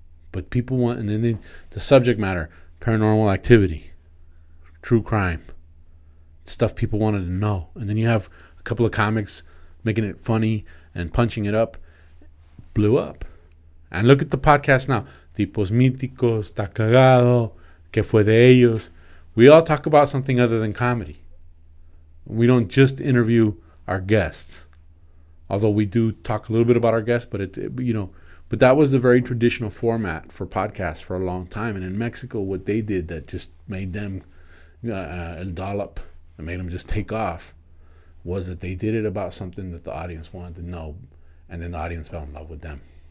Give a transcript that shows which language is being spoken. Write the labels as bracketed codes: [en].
[en] But people want, and then the subject matter, paranormal activity, true crime, stuff people wanted to know. And then you have a couple of comics making it funny and punching it up, blew up. And look at the podcast now. [es] Tipos míticos, está cagado, que fue de ellos. [en] We all talk about something other than comedy. We don't just interview our guests. Although we do talk a little bit about our guests, but but that was the very traditional format for podcasts for a long time. And in Mexico, what they did that just made them el dollop, that made them just take off, was that they did it about something that the audience wanted to know, and then the audience fell in love with them.